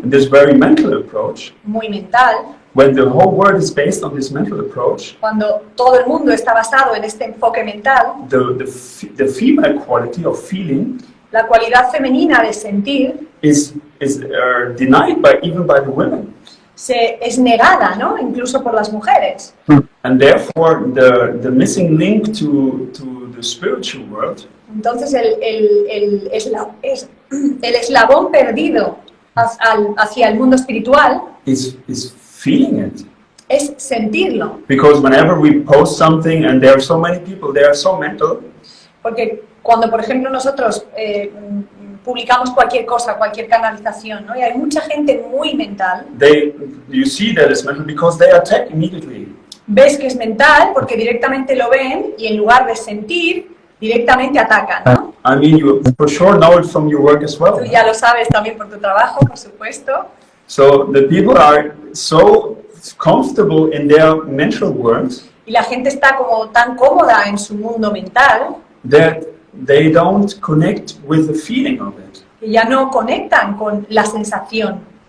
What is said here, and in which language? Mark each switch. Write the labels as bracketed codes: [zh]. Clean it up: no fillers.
[en] this very mental approach, [es] muy mental, [en] when the whole world is based on this mental approach, [es] cuando todo el mundo está basado en este enfoque mental, [en] the female quality of feeling [es] la cualidad femenina de sentir [en] is denied even by the women. [es] es negada, ¿no? Incluso por las mujeres. [en] And therefore, the missing link to the spiritual world [es] Entonces el eslabón perdido hacia el mundo espiritual [en] is feeling it. [es] es sentirlo. [en] Because whenever we post something and there are so many people, they are so mental, [es] Porque cuando, por ejemplo, nosotros publicamos cualquier cosa, cualquier canalización, ¿no? Y hay mucha gente muy mental, [en] you see that it's mental because they attack immediately. [es] ves que es mental porque directamente lo ven y en lugar de sentir, directamente atacan, ¿no? [en] I mean, you for sure know it from your work as well. [es] Tú ya lo sabes también por tu trabajo, por supuesto. [en] So the people are so comfortable in their mental world [es] Y la gente está como tan cómoda en su mundo mental [en] that they don't connect with the feeling of it. [es] que ya no conectan con la sensación.